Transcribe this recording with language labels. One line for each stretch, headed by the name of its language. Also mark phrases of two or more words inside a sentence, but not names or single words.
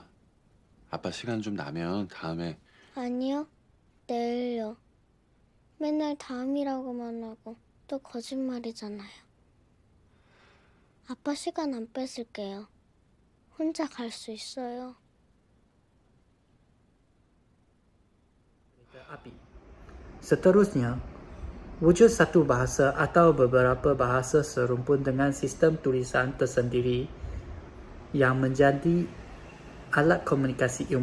Korean: 아빠 시간 좀 나면 다음에. 아니요. 내일요. 맨날 다음이라고만 하고 또 거짓말이잖아요. 아빠 시간 안 뺏을게요. 혼자 갈 수 있어요.
Malay: Api. Seterusnya, wujud satu bahasa atau beberapa bahasa serumpun dengan sistem tulisan tersendiri yang menjadi alat komunikasi ilmu.